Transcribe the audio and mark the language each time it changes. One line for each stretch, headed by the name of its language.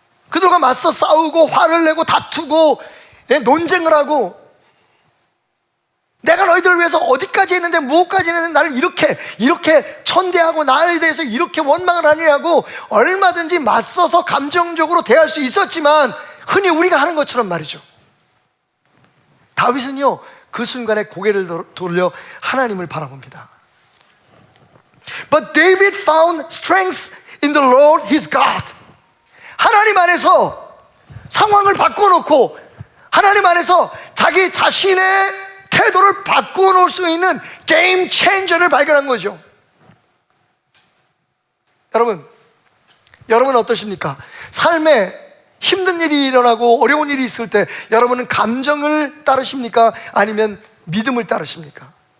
Korean: 그들과 맞서 싸우고 화를 내고 다투고 논쟁을 하고, 내가 너희들을 위해서 어디까지 했는데, 무엇까지 했는데 나를 이렇게 천대하고 나에 대해서 이렇게 원망을 하느냐고 얼마든지 맞서서 감정적으로 대할 수 있었지만, 흔히 우리가 하는 것처럼 말이죠, 다윗은요, 그 순간에 고개를 돌려 하나님을 바라봅니다.
English: But David found strength in the Lord his God.
Korean: 하나님 안에서 상황을 바꿔놓고 하나님 안에서 자기 자신의 태도를 바꿔놓을 수 있는 게임 체인저를 발견한 거죠. 여러분 어떠십니까? 삶에 힘든 일이 일어나고 어려운 일이 있을 때 여러분은 감정을 따르십니까? 아니면 믿음을 따르십니까?